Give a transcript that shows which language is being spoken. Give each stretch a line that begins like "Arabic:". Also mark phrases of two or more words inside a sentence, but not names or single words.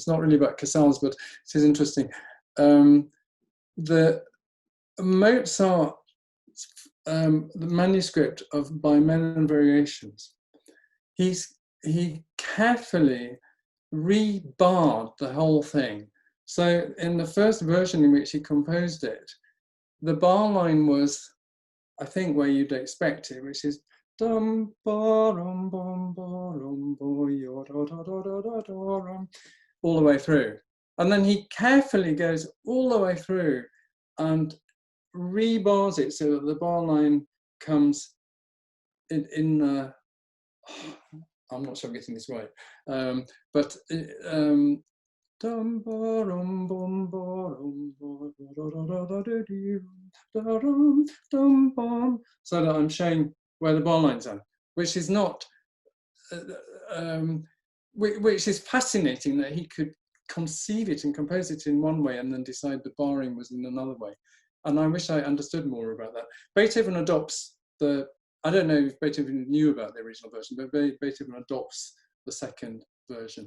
English: Not really about Casals, but it is interesting. The Mozart, the manuscript of Bimenen variations, he carefully rebarred the whole thing. So in the first version in which he composed it, the bar line was, I think, where you'd expect it, which is dum ba rum bum ba rum bo yo da da da da da da rum, all the way through. And then he carefully goes all the way through and rebars it so that the bar line comes in I'm not sure I'm getting this right, but dum ba rum bum ba rum da da da da da da dum dum bum, so that I'm showing where the bar lines are, which is not, which is fascinating that he could conceive it and compose it in one way and then decide the barring was in another way. And I wish I understood more about that. Beethoven adopts I don't know if Beethoven knew about the original version, but Beethoven adopts the second version.